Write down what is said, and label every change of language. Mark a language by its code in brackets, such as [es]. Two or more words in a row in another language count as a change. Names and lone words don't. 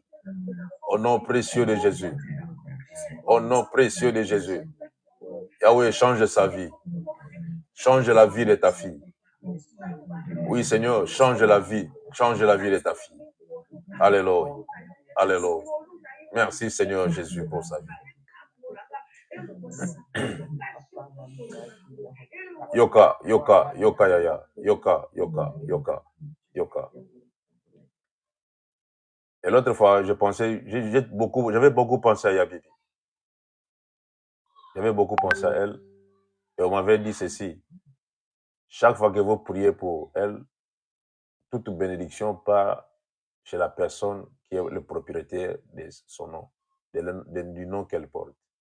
[fr] Au nom précieux de Jésus. Au nom précieux de Jésus. Yahweh, change sa vie. Change la vie de ta fille. Oui, Seigneur, change la vie. Change la vie de ta fille. Alléluia. Alléluia. Merci, Seigneur Jésus, pour sa vie. Yoka, yoka, yoka, yaya. Yoka, yoka, yoka, yoka. Et l'autre fois, je pensais, j'avais beaucoup pensé à Yabibi. J'avais beaucoup pensé à elle. Et on m'avait dit ceci. Chaque fois que vous priez pour elle, toute bénédiction part chez la personne qui est le propriétaire de son nom, du nom qu'elle porte.